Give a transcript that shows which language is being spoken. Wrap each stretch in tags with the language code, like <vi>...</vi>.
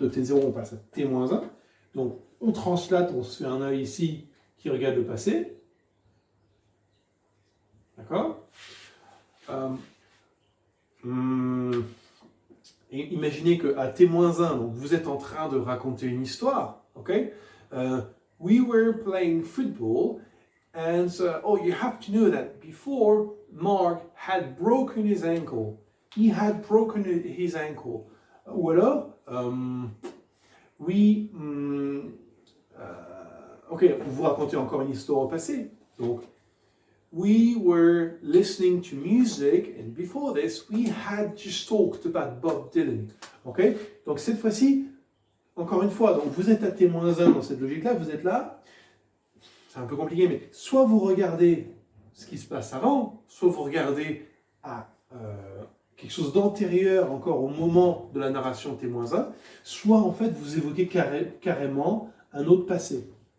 <fr>De T0, on passe à T-1. Donc, on translate, on se fait un œil ici qui regarde le passé. D'accord? Et imaginez qu'à T-1, donc vous êtes en train de raconter une histoire. Ok?</fr> <en>We were playing football, and oh, you have to know that before Mark had broken his ankle. He had broken his ankle.</en> <fr>Ou alors, ok, vous racontez encore une histoire au passé.</fr> <en>Donc, we were listening to music, and before this, we had just talked about Bob Dylan. Ok?</en> <fr>Donc, cette fois-ci, encore une fois, donc vous êtes à T-1 dans cette logique-là, vous êtes là. C'est un peu compliqué, mais soit vous regardez ce qui se passe avant, soit vous regardez à quelque chose d'antérieur encore au moment de la narration T-1, soit en fait vous évoquez carrément un autre passé.</fr>